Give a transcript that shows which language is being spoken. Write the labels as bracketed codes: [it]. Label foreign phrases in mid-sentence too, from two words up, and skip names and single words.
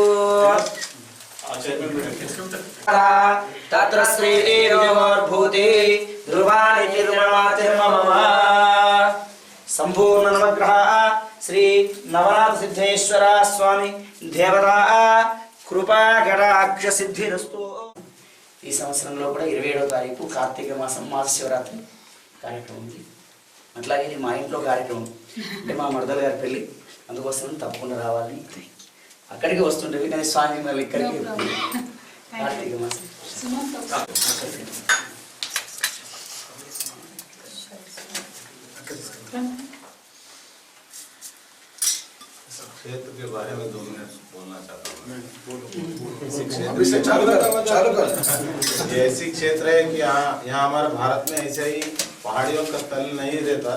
[sa] तत्र श्रीर्भूति ध्रुवाणि निर्ममातिर्मम संपूर्ण नवग्रह श्री नवनाथ सिद्धेश्वर स्वामी देवता कृपा कटाक्ष सिद्धिरस्तु [te] ఈ సంవత్సరంలో కూడా 27వ తారీఖు కార్తీక మాసం మహాశివరాత్రి కార్యక్రమం ఉంది. అట్లాగే ఇది మా ఇంట్లో కార్యక్రమం అంటే మా మరదల గారి పెళ్ళి, అందుకోసం తప్పకుండా రావాలి. అక్కడికి వస్తుండేవి కానీ స్వామి మళ్ళీ ఇక్కడికి కార్తీక మాసం [hi] क्षेत्र के बारे में 2 मिनट बोलना चाहता हूँ। ये ऐसी क्षेत्र है कि यहाँ हमारे भारत में ऐसे ही पहाड़ियों का तल नहीं रहता।